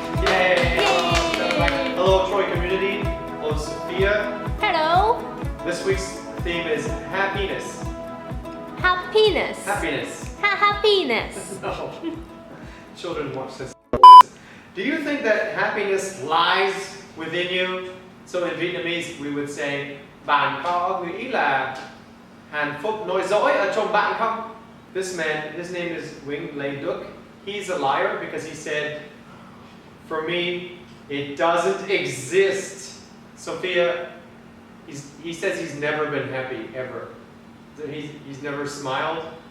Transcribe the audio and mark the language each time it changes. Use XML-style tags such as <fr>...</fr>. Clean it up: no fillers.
<en>Yay! Hello, Trôi Community. Hello, Sophia. Hello. This week's theme is happiness. Happiness. Happiness. Happiness. No. Children watch this. Do you think that happiness lies within you? So in Vietnamese we would say</en> <vi>bạn có nghĩ là hạnh phúc nổi dõi ở trong bạn không?</vi> <en>This man, his name is Wing Lê Đức. He's a liar because he said, for me, it doesn't exist. Sophia, he says he's never been happy ever. He's never smiled.</en>